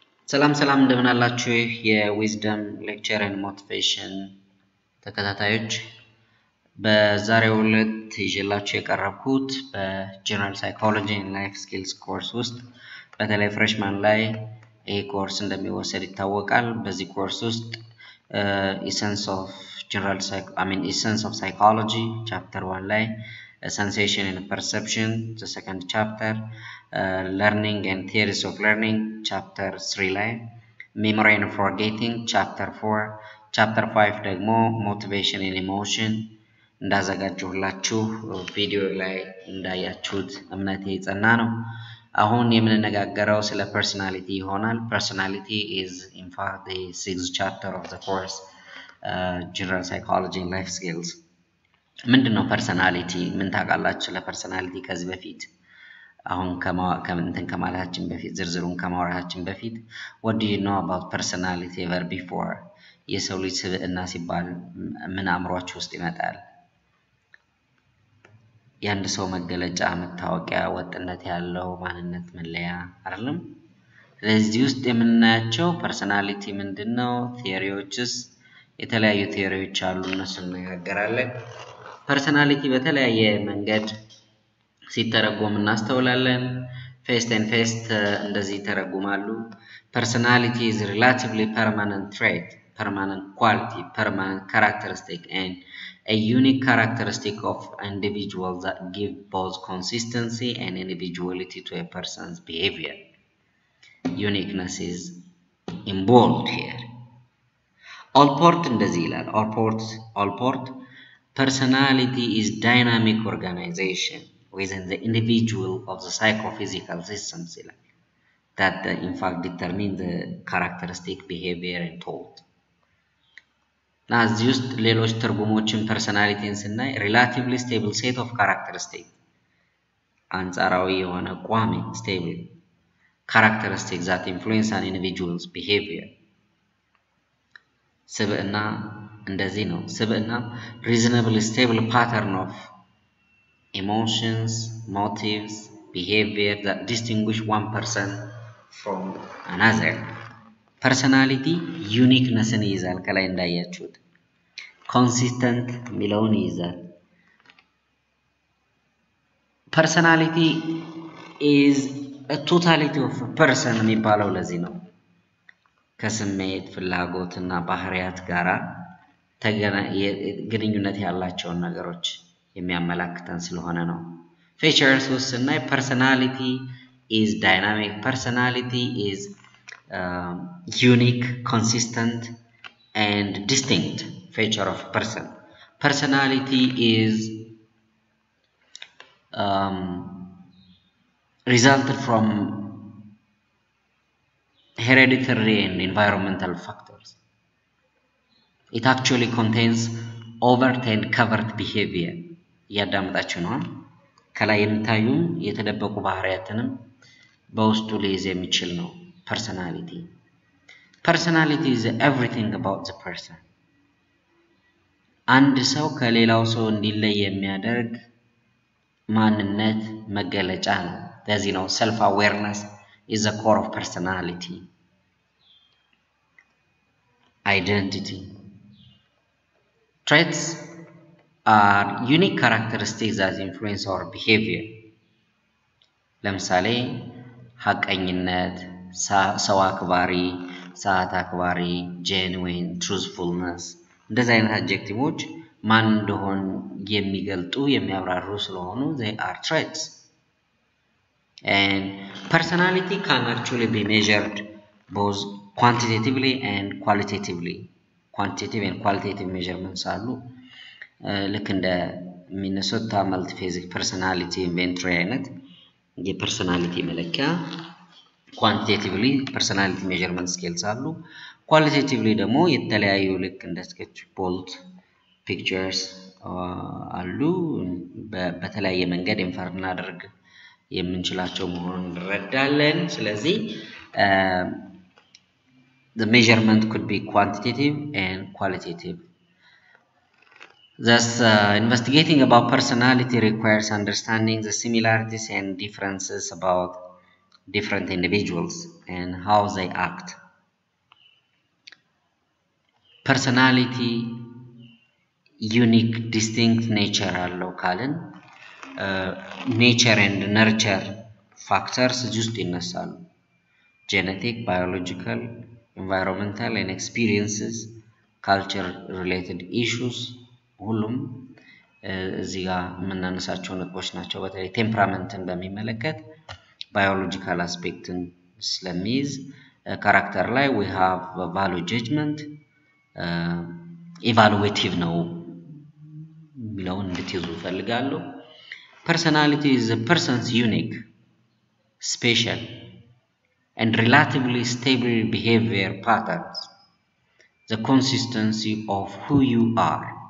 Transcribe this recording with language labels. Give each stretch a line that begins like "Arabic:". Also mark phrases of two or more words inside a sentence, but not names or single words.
Amharic: ሰላም እንደምን አላችሁ የዊዝደም ሌክቸር ኤንድ ሞቲቬሽን ተከታታዮች በዛሬው ዕለት ይዤላችሁ የቀረብኩት በጀነራል ሳይኮሎጂ ኤንድ ላይፍ ስኪልስ ኮርስ ውስጥ በተለይ ፍሬሽማን ላይ ይሄ ኮርስ እንደሚወሰድ ይታወቃል። በዚህ ኮርስ ውስጥ essence
English: of psychology chapter 1 ላይ sensation and perception the second chapter learning and theories of learning chapter 3 ላይ memory and forgetting chapter 4 chapter 5 ደግሞ motivation and emotion
Amharic: እንዳዘጋጀሁላችሁ ቪዲዮ ላይ እንዳያችሁት እምነቴ የጸና ነው። አሁን የምንነጋገረው ስለ
English: personality ይሆናል። Personality is in fact the sixth chapter of the course general psychology and life skills.
Amharic: ምንድነው personality? ምን ታውቃላችሁ ስለ personality ከዚህ በፊት? አሁን ከማለታችን በፊት ዝርዝሩን ከማውራታችን በፊት
English: what do you know about personality ever before?
Amharic: የሰው ልጅ ስብዕና ሲባል ምን አእምሮአችሁ ውስጥ ይመጣል? የአንድ ሰው መገለጫ መታወቂያ ወጥነት ያለው ማንነት መለያ አይደለም? ስለዚህ ውስጥ የምናያቸው personality ምንድነው? ቲዮሪዎችስ የተለያዩ ቲዮሪዎች አሉ፣ እነሱን እንነጋገራለን።
English: personality
Amharic: በተለያየ መንገድ ሲተረጎም እናስተውላለን።
English: First
Amharic: እንደዚህ ተረጉማሉ።
English: Personality is relatively permanent trait, permanent quality, permanent characteristic and a unique characteristic of individuals that give both consistency and individuality to a person's behavior. Uniqueness is involved here. Allport
Amharic: እንደዚህ ይላል።
English: Allport personality is dynamic organization within the individual of the psychophysical systems that in fact determine the characteristic behavior and thought. Now
Amharic: እዚህ ውስጥ ሌሎች ትርጉሞችን
English: personalityን ስናይ relatively stable set of characteristics
Amharic: አንጻራዊ የሆነ ቋሚ
English: stable characteristics that influence an individual's behavior.
Amharic: ስብዕና እንደዚህ ነው።
English: ስብዕና reasonably stable pattern of emotions, motives, behavior that distinguish one person from another. Personality uniqueness-
Amharic: ን ይይዛል። ከላይ እንዳያችሁት consistent ሚለውን ይይዛል።
English: Personality is a totality of a person
Amharic: የሚባለው ለዚህ ነው። ከስሜት ፍላጎትና ባህሪያት ጋራ ግንኙነት ያላቸውን ነገሮች የሚያመላክተን ስለሆነ ነው።
English: Features
Amharic: ውስጥ ስናይ
English: personality is dynamic, personality is unique, consistent and distinct feature of person. Personality is resulted from hereditary and environmental factors. It actually contains overt and covert behavior.
Amharic: ያዳምጣችሁ ነው። ከላይ የሚታዩ የተደበቁ ባህሪያትንም በውስጡ ሊይዝ የሚችል ነው personality.
English: Personality is everything about the person.
Amharic: አንድ ሰው ከሌላው ሰው እንዲለይ የሚያደርግ ማንነት መገለጫ ነው። ለዚህ ነው
English: self awareness is the core of personality. Identity. Traits are unique characteristics that influence our behavior.
Amharic: ለምሳሌ ሐቀኝነት፣ ሰው አክባሪ፣ ሰዓት አክባሪ፣
English: genuine, truthfulness
Amharic: እንደዚህ አይነት አድጀክቲቮች ማን እንደሆን የሚገልጡ የሚያብራሩ ስለሆኑ
English: they are traits. And personality can actually be measured both quantitatively and qualitatively. Quantitative and qualitative measurements
Amharic: አሉ። ልክ እንደ ሚነሶታ መልቲፌዚክ ፐርሰናሊቲ ኢንቨንቶሪ አይነት የፐርሰናሊቲ መለኪያ
English: quantitatively personality measurement scales
Amharic: አሉ። ኳሊቴቲቭሊ ደግሞ የተለያዩ ልክ እንደ
English: sketch bolt pictures
Amharic: አሉ። በተለያየ መንገድ ኢንፈር እናደርግ የምንችላቸው መሆኑን እንረዳለን። ስለዚህ
English: the measurement could be quantitative and qualitative. Thus, investigating about personality requires understanding the similarities and differences about different individuals and how they act. personality unique distinct nature
Amharic: አለው ካልን
English: nature and nurture factors just ይነሳሉ genetic biological environmental and experiences culture related issues
Amharic: ሁሉም እዚህ ጋር የምናነሳቸው ነጥቦች ናቸው በተለይ ቴምፐራመንትን በሚመለከት
English: biological aspecትን ስለሚይዝ character ላይ we have value judgment evaluative
Amharic: ነው ሚለውን እንድትይዙ ፈልጋለሁ
English: personality is a person's unique special and relatively stable behavior patterns the consistency of who you are